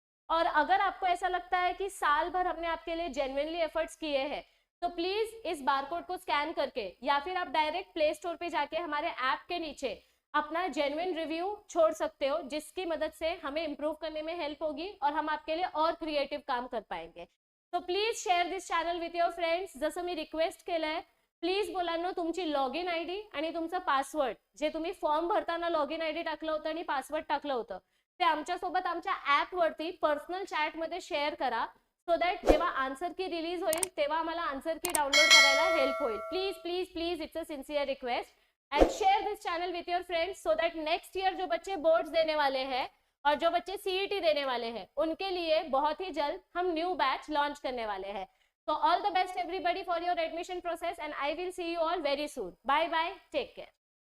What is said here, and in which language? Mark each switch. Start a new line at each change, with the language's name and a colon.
Hindi: और अगर आपको ऐसा लगता है कि साल भर हमने आपके लिए जेन्युइनली एफर्ट्स किए हैं, तो प्लीज इस बारकोड को स्कैन करके या फिर आप डायरेक्ट प्ले स्टोर पे जाके हमारे ऐप के नीचे अपना जेन्युइन रिव्यू छोड़ सकते हो, जिसकी मदद से हमें इंप्रूव करने में हेल्प होगी और हम आपके लिए और क्रिएटिव काम कर पाएंगे।
English: तो please share this channel with your friends.
Marathi: जसं मी रिक्वेस्ट केलंय, प्लीज मुलांनो तुमची लॉगिन आयडी आणि तुमचं पासवर्ड, जे तुम्ही फॉर्म भरताना लॉगिन आयडी टाकलं होतं आणि पासवर्ड टाकलं होतं, ते आमच्यासोबत आमच्या ऍप वरती पर्सनल चॅट मध्ये शेअर करा, सो दॅट जेव्हा आन्सर की रिलीज होईल तेव्हा आम्हाला आन्सर की डाउनलोड करायला हेल्प होईल।
English: Please please please, it's a sincere request. And share this channel with your friends, so that next year
Hindi: जो बच्चे बोर्ड्स देने वाले हैं और जो बच्चे CET देने वाले हैं, उनके लिए बहुत ही जल्द हम न्यू बैच लॉन्च करने वाले हैं।
English: So all the best everybody for your admission process, and I will see you all very soon. Bye bye, take care.